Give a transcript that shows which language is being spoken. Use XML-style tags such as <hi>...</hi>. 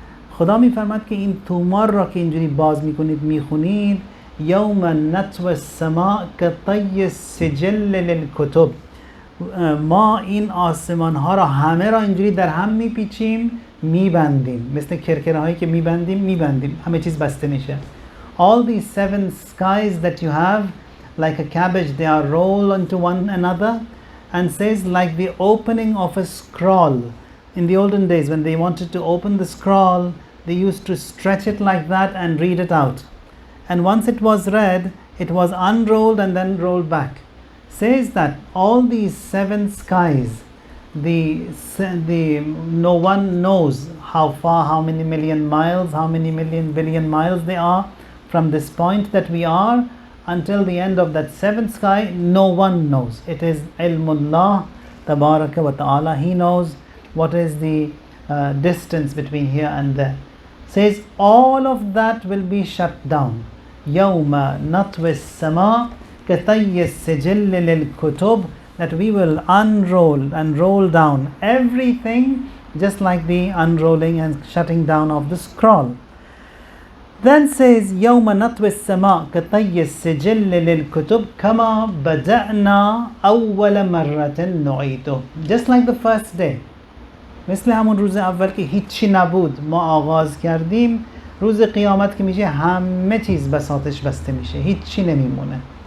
<fa>خدا میفرماد که این تومار را که اینجوری باز میکنید میخونید</fa> <ar>یوم نطوی السماء کطی السجل للکتب.</ar> <fa>ما این آسمان ها را همه را اینجوری در هم میپیچیم میبندیم، مثل کرکره هایی که میبندیم همه چیز بسته میشه.</fa> <en>All these 7 skies that you have like a cabbage, they are rolled onto one another, and says like the opening of a scroll. In the olden days when they wanted to open the scroll, they used to stretch it like that and read it out, and once it was read it was unrolled and then rolled back. Says that all these 7 skies, no one knows how far, how many million miles, how many million billion miles they are from this point that we are until the end of that 7th sky. No one knows. It is</en> <ar>ilmullah tabaraka wa ta'ala.</ar> <en>He knows what is the distance between here and there. Says all of that will be shut down.</en> <ar>Yawma natwi as-sama katayy as-sijil lil-kutub.</ar> <en>That we will unroll and roll down everything just like the unrolling and shutting down of the scroll. Then says</en> <ar>يَوْمَ نَطْوِ السَّمَاء كَطَيِّ السِّجِلِّ لِلْكُتُبِ كَمَا بَدَأْنَا أَوَّلَ مَرَّةٍ نُعِيدُهُ.</ar> <en>Just like the first day.</en> <fa>مثل همون روز اول که هیچی نبود ما آغاز کردیم، روز قیامت که میشه همه چیز بساطش بسته میشه، هیچی نمیمونه.</fa>